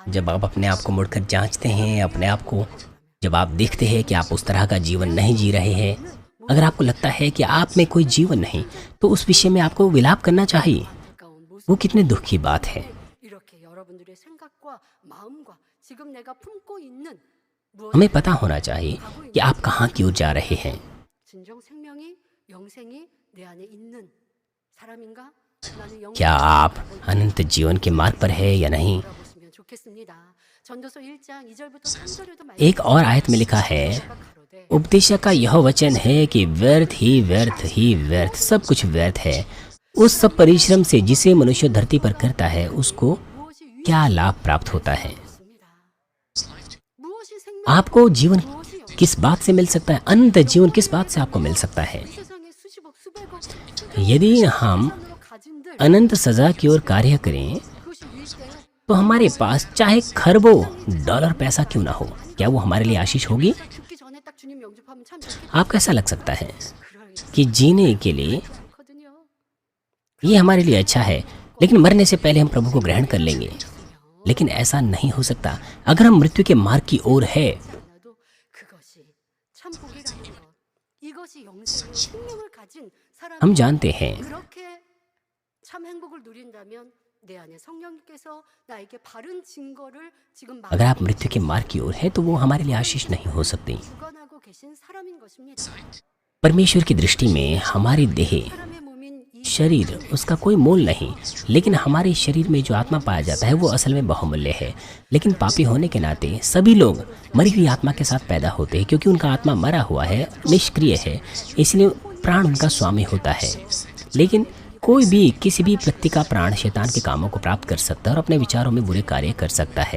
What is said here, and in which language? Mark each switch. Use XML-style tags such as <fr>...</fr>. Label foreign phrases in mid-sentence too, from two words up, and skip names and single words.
<hi>जब आप अपने आप को मुड़कर जांचते हैं, अपने आप को जब आप देखते हैं कि आप उस तरह का जीवन नहीं जी रहे हैं, अगर आपको लगता है कि आप में कोई जीवन नहीं, तो उस विषय में आपको विलाप करना चाहिए।</hi> <ko>가까운 모습</ko> <hi>वो कितने दुख की बात है।</hi> <ko>이렇게 여러분들의 생각과 마음과 지금 내가 품고 있는 무엇</ko> <hi>हमें पता होना चाहिए कि आप कहाँ की ओर जा रहे हैं।</hi> <ko>진정 생명이 영생이 내 안에 있는 사람인가? 나는 영</ko> <hi>क्या आप अनंत जीवन के मार्ग पर है या नहीं?</hi> <ko>보시면 좋겠습니다. 전도서 1장 2절부터 3절에도</ko> <hi>एक और आयत में लिखा है, उपदेशक का यह वचन है कि व्यर्थ ही व्यर्थ सब कुछ व्यर्थ है उस सब परिश्रम से जिसे मनुष्य धरती पर करता है, उसको क्या लाभ प्राप्त होता है।</hi> <ko>무엇이 생명</ko> <hi>आपको जीवन</hi> <ko>무엇이</ko> <hi>किस बात से मिल सकता है? अनंत जीवन किस बात से आपको मिल सकता है?</hi> <ko>이 세상에 수십억 수백억</ko> <hi>यदि हम</hi> <ko>우선으로 가진들</ko> <hi>अनंत सजा की ओर कार्य करें</hi> <ko>그것이 유익돼요?</ko> <hi>तो हमारे पास चाहे खरबों डॉलर पैसा क्यों ना हो, क्या वो हमारे लिए आशीष होगी?</hi> <ko>죽기 전에 딱 주님 영접하면 참 좋겠다.</ko> <hi>आपको ऐसा लग सकता है</hi> <ko>그럴</ko> <hi>कि जीने के लिए</hi> <ko>거든요.</ko> <hi>ये हमारे लिए अच्छा है, लेकिन मरने से पहले हम प्रभु को ग्रहण कर लेंगे। लेकिन ऐसा नहीं हो सकता। अगर हम मृत्यु के मार्ग की ओर है</hi> <ko>나도 그것이 참 복이라는 것. 이것이 영생의 생명을 가진 사람.</ko> <hi>हम जानते हैं</hi> <ko>그렇게 참 행복을 누린다면 내 안에 성령님께서 나에게 바른 증거를 지금</ko> <hi>अगर आप मृत्यु के मार्ग की ओर है तो वो हमारे लिए आशीष नहीं हो सकती।</hi> <ko>주관하고 계신 사람인 것입니다.</ko> <hi>परमेश्वर की दृष्टि में हमारी देह</hi> <ko>사람의 몸인 이</ko> <hi>शरीर उसका कोई मोल नहीं, लेकिन हमारे शरीर में जो आत्मा पाया जाता है वो असल में बहुमूल्य है। लेकिन पापी होने के नाते सभी लोग मरी हुई आत्मा के साथ पैदा होते हैं, क्योंकि उनका आत्मा मरा हुआ है, निष्क्रिय है, इसलिए प्राण उनका स्वामी होता है। लेकिन कोई भी किसी भी व्यक्ति का प्राण शैतान के कामों को प्राप्त कर सकता है और अपने विचारों में बुरे कार्य कर सकता है।</hi>